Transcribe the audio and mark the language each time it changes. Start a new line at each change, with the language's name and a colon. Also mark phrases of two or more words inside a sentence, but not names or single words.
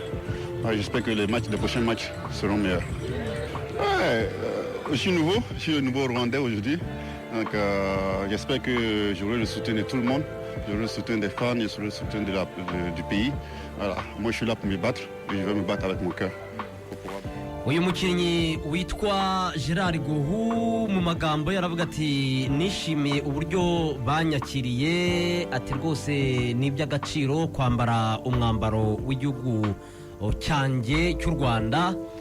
French: Ouais, j'espère que les prochains matchs seront meilleurs. Ouais, je suis le nouveau Rwandais aujourd'hui. Donc j'espère que j'aurai le soutien de tout le monde. J'aurai le soutien des fans, j'aurai le soutien du pays. Voilà. Moi je suis là pour me battre et je vais me battre avec mon cœur.
Kinyarwanda: uyu mukinnyi witwa Gerard Gohu mu magambo yaravuga ati nishimiye uburyo banyakiriye ati rwose ni iby'agaciro kwambara umwambaro w'igihugu cyanjye cy'u Rwanda